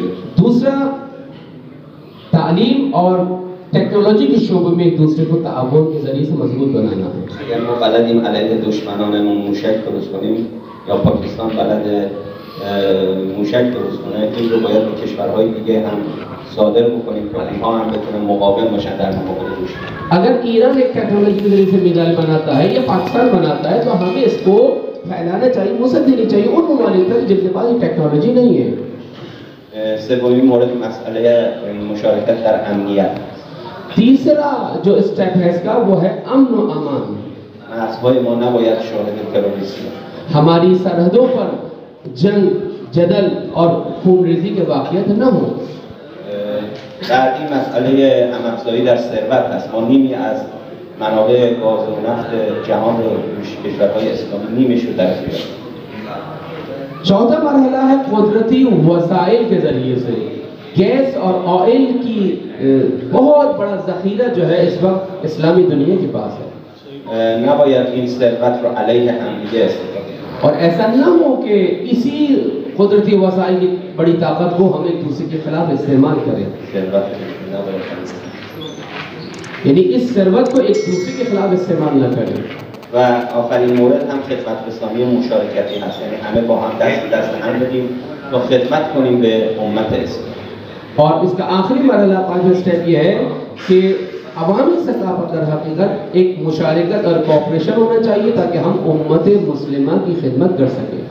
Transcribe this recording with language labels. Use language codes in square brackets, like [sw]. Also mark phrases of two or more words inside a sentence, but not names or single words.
[ur] دوسرا تعلیم اور ٹیکنالوجی کے شعبے میں ایک دوسرے کو تعاون کے ذریعے سے مضبوط بنانا ہے. [fa] اگر ما بلدیم علیه دشمنانمون موشک درست کنیم یا پاکستان بلد موشک درست کنه، این رو باید به کشورهای دیگه هم صادر بکنیم که اونها هم بتونن مقاوم باشن در مقابل دشمن. [ur] اگر ایران ایک ٹیکنالوجی کے ذریعے سے میزائل بناتا ہے یا پاکستان بناتا ہے تو ہمیں اس کو پھیلانا چاہیے، وسعت دینی چاہیے ان ممالک تک جن کے پاس یہ ٹیکنالوجی نہیں ہے. [fa] سومین مورد مسئله مشارکت در امنیت. [ur] تیسرا جو اسٹیپ ہے اس کا وہ ہے امن و امان. [fa] مرزهای ما نباید شاهد تروریسم باشه. [ur] ہماری سرحدوں پر جنگ، جدل اور خون ریزی کے واقعات نہ ہوں. [fa] بعدی مسئله هم‌افزایی در ثروت هست. ما نیمی از منابع گاز و نفت جهان رو کشورهای اسلامی نیمش رو در اختیار داریم. [ur] چوتھا مرحلہ ہے قدرتی وسائل کے ذریعے سے گیس اور آئل کی بہت بڑا ذخیرہ جو ہے اس وقت اسلامی دنیا کے پاس ہے. [fa] نباید این ثروت رو علیه همدیگه استفاده کنیم. [ur] اور ایسا نہ ہو کہ اسی قدرتی وسائل کی بڑی طاقت کو ہم ایک دوسرے کے خلاف استعمال کریں. [fa] ثروت نباید [ur] یعنی اس ثروت کو ایک دوسرے کے خلاف استعمال نہ کریں. [fa] و آخرین مورد هم خدمت رسانی و مشارکتی هست، یعنی همه با هم دست به دست هم بدیم تا خدمت کنیم به امت اسلام. [ur] اور اس کا آخری مرحلہ 5واں اسٹیپ یہ ہے کہ عوامی سطح پر در حقیقت ایک مشارکت اور کوپریشن ہونا چاہیے تاکہ ہم امت مسلمہ کی خدمت کر سکیں.